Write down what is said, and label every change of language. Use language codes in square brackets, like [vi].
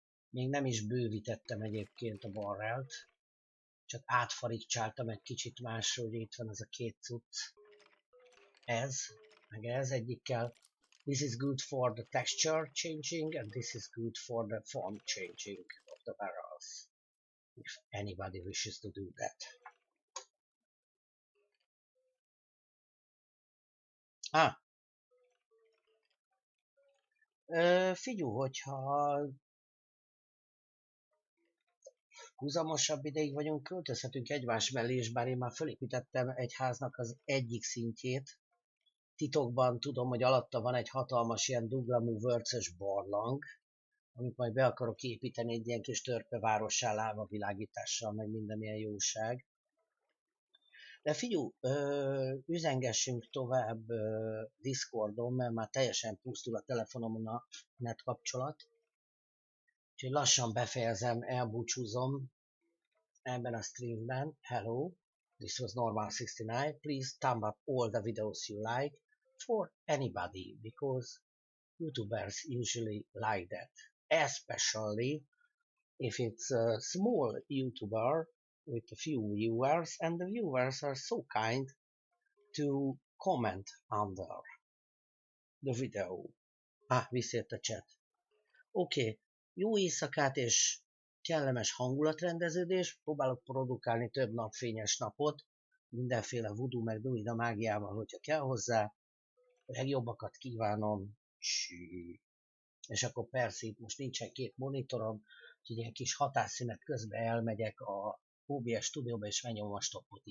[hu] Még nem is bővítettem egyébként a barrelt, csak átfarigcsáltam egy kicsit másra, hogy itt van ez a két cucc. Ez, meg ez egyikkel. [en] This is good for the texture changing, and this is good for the form changing of the barrels. If anybody wishes to do that. [hu] Figyelj, hogyha húzamosabb ideig vagyunk, költözhetünk egymás mellé, és bár én már fölépítettem egy háznak az egyik szintjét, titokban tudom, hogy alatta van egy hatalmas ilyen duglamú vörcös barlang, amit majd be akarok építeni egy ilyen kis törpevárossá, lávavilágítással, meg minden ilyen jóság. De figyelj, üzengessünk tovább Discordon, mert már teljesen pusztul a telefonomon a net kapcsolat. Úgyhogy lassan befejezem, elbúcsúzom ebben a streamben. [en] Hello, this was Normal69. Please thumb up all the videos you like for anybody, because YouTubers usually like that. Especially if it's a small YouTuber with a few viewers, and the viewers are so kind to comment under the video. [hu] Visszajött a chat. Oké, jó éjszakát és kellemes hangulatrendeződés. Próbálok produkálni több napfényes napot, mindenféle voodoo meg druida mágiával, hogyha kell hozzá. A legjobbakat kívánom. És akkor persze itt most nincsen két monitorom, úgyhogy ilyen kis hatásszünet közben elmegyek a OBS stúdióba és megnyomom a stoppot.